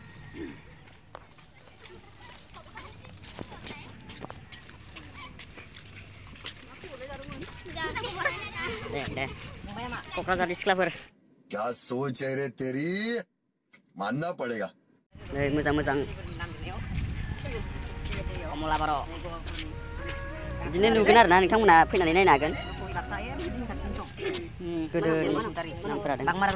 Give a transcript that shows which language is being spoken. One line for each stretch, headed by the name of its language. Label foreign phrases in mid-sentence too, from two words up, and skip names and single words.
Bodo: दे क'क्राझारनि सिख्लाफोर
Hindi: क्या सोच है रे तेरी मानना पड़ेगा।
Bodo: नै मोजां मोजां कमला बार' बिदिनो नुगोन आरोना नोंथांमोना फैनानै नायनो हागोन। गोदोनि नामफोरा दं।